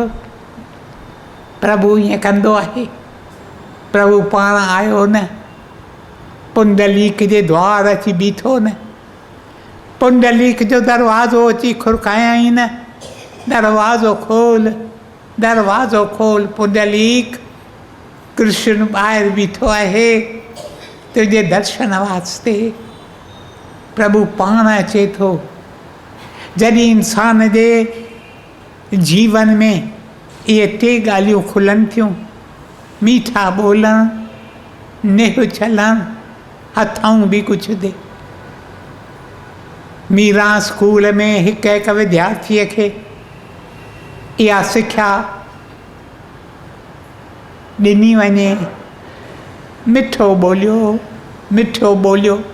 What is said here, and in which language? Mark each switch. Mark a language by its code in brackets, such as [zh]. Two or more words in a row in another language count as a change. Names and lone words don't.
[sd] प्रभु ईअं कंदो आहे। प्रभु पाण आयो न, पुंडलीक जे द्वार अची बीठो न, पुंडलीक जो दरवाज़ो अची खुरकायई न, दरवाज़ो खोल, दरवाज़ो खोल। पुंडलीक कृष्ण ॿाहिरि बीठो आहे तुंहिंजे दर्शन वास्ते। प्रभु पाण अचे थो। जॾहिं इंसान जे जीवन में इहे टे ॻाल्हियूं खुलनि थियूं, मीठा बोलण, निह चलण, हथाऊं बि कुझु दे। मीरा स्कूल में हिकु हिकु विद्यार्थीअ खे इहा सिख्या ॾिनी वञे, मिठो बोलियो, मिठो बोलियो।